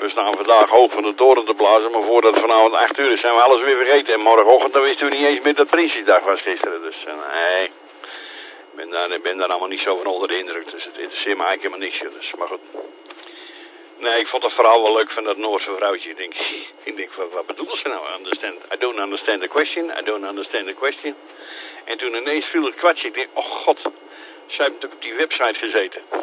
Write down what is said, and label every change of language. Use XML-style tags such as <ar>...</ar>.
<nl>We staan vandaag hoog van de toren te blazen. Maar voordat het vanavond 8 uur is, zijn we alles weer vergeten. En morgenochtend dan wisten we niet eens meer dat Prinsjesdag was gisteren. Dus nee, ik ben daar allemaal niet zo van onder de indruk. Dus het interesseert me eigenlijk helemaal niks. Dus, maar goed. Nee, ik vond het vooral wel leuk van dat Noorse vrouwtje. Ik denk, wat bedoelt ze nou?</nl> <en>I don't understand the question.</en> <nl>En toen ineens viel het kwartje. Ik denk, oh god, ze hebben natuurlijk op die website gezeten.</nl>